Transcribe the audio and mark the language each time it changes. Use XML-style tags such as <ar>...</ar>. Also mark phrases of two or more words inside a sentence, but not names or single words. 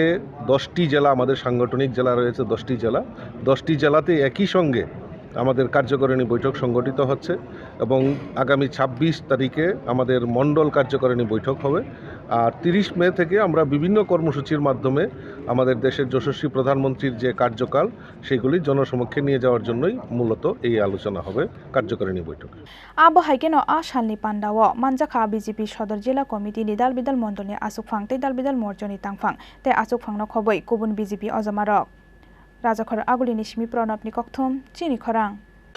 <bn>10টি জেলা আমাদের সাংগঠনিক জেলা রয়েছে 10টি জেলা 10টি জেলাতে একই সঙ্গে আমাদের কার্যকারিণী বৈঠক সংগঠিত হচ্ছে এবং আগামী 26 তারিখে আমাদের মণ্ডল কার্যকারিণী বৈঠক হবে আর 30 মে থেকে আমরা বিভিন্ন কর্মসূচির মাধ্যমে আমাদের দেশের যশস্বী প্রধানমন্ত্রীর যে কার্যকাল সেগুলি জনসমক্ষে নিয়ে যাওয়ার জন্যই মূলত এই আলোচনা হবে কার্যকারিণী বৈঠক</bn> <trp>abo haikeno a salni pandawo manjakha BJP Sadar Zila Committee ni dalbidal mondolni asukphang te dalbidal morjoni tangphang te asukphangno khoboi kubun BJP অজমারক Rajakhor Agulini Shimi Pranab ni kokthum Chini Khorang</trp>